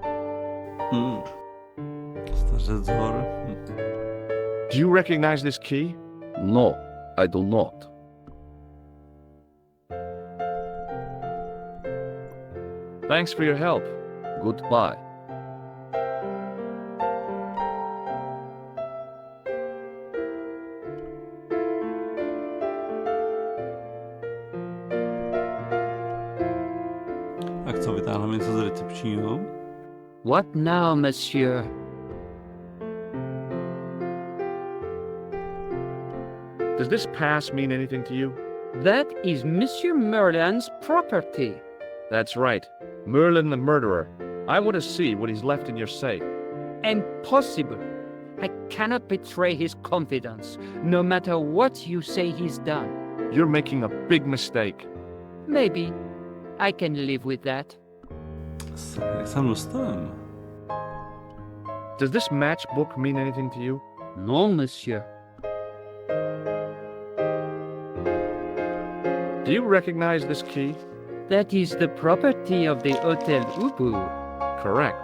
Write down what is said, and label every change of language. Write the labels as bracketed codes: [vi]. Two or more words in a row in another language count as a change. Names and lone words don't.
[cs] Stařec hor. [en] Do you recognize this key? No, I do not. Thanks for your help. Goodbye. [cs] Tak co, vytáhneme něco z recepčního? [en] What now, monsieur? Does this pass mean anything to you? That is Monsieur Merlin's property. That's right. Merlin the murderer. I want to see what he's left in your safe. Impossible. I cannot betray his confidence, no matter what you say he's done. You're making a big mistake. Maybe. I can live with that. [cs] Jak se tam dostaneme? [en] Does this matchbook mean anything to you? No, monsieur. Do you recognize this key? That is the property of the Hotel Ubu. Correct.